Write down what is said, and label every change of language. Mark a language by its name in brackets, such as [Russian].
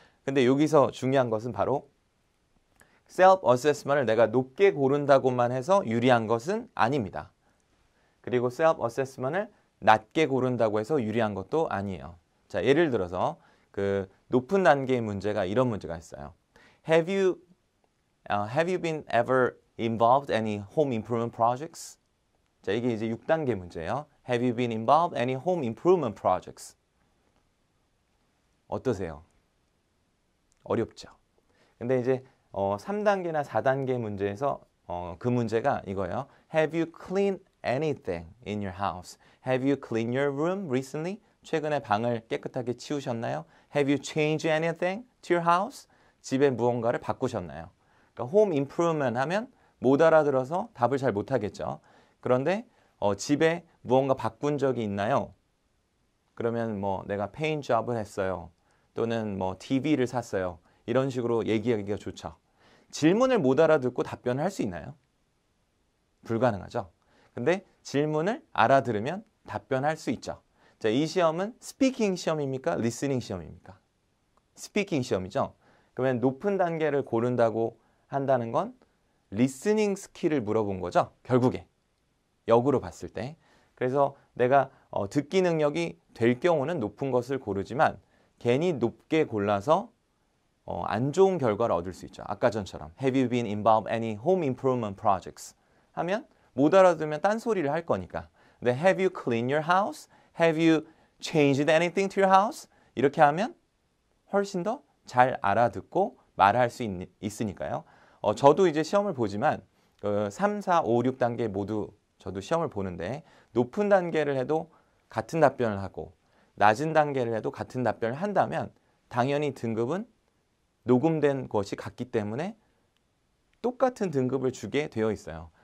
[Korean] 근데 여기서 중요한 것은 바로 self assessment을 내가 높게 고른다고만 해서 유리한 것은 아닙니다. 그리고 self assessment을 낮게 고른다고 해서 유리한 것도 아니에요. 자, 예를 들어서 그 높은 단계의 문제가 이런 문제가 있어요. [English] Have you been ever involved any home improvement projects? [Korean] 자, 이게 이제 6단계 문제예요. [English] Have you been involved any home improvement projects? [Korean] 어떠세요? 어렵죠. 근데 이제 3단계나 4단계 문제에서 그 문제가 이거예요. [English] Have you cleaned anything in your house? Have you cleaned your room recently? [Korean] 최근에 방을 깨끗하게 치우셨나요? [English] Have you changed anything to your house? [Korean] 집에 무언가를 바꾸셨나요? 그러니까 home improvement 하면 못 알아들어서 답을 잘 못하겠죠. 그런데 집에 무언가 바꾼 적이 있나요? 그러면 뭐 내가 페인트 잡을 했어요. 또는 뭐 TV를 샀어요. 이런 식으로 얘기하기가 좋죠. 질문을 못 알아듣고 답변을 할 수 있나요? 불가능하죠. 근데 질문을 알아들으면 답변할 수 있죠. 자, 이 시험은 스피킹 시험입니까? 리스닝 시험입니까? 스피킹 시험이죠. 그러면 높은 단계를 고른다고 한다는 건 리스닝 스킬을 물어본 거죠. 결국에 역으로 봤을 때. 그래서 내가 듣기 능력이 될 경우는 높은 것을 고르지만 괜히 높게 골라서 안 좋은 결과를 얻을 수 있죠. 아까 전처럼 [English] Have you been involved in any home improvement projects? [Korean] 하면 못 알아들으면 딴소리를 할 거니까. [English] 근데 Have you cleaned your house? Have you changed anything to your house? [Korean] 이렇게 하면 훨씬 더 잘 알아듣고 말할 수 있으니까요. 저도 이제 시험을 보지만 3, 4, 5, 6단계 모두 저도 시험을 보는데 높은 단계를 해도 같은 답변을 하고 낮은 단계를 해도 같은 답변을 한다면 당연히 등급은 녹음된 것이 같기 때문에 똑같은 등급을 주게 되어 있어요.